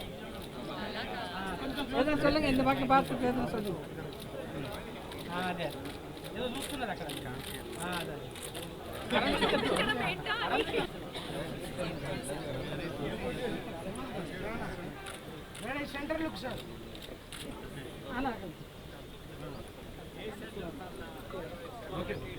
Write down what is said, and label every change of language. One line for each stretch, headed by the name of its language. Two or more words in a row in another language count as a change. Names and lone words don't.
Tamil: ఏదైనా சொல்லுங்க இந்த பக்கம் பார்த்து ஏதோ சொல்லுங்க
Telugu: అదే ఏదో చూస్తున్నారు అక్కడ అదే మేడం
English: center look
Telugu: సార్ అలా ఓకే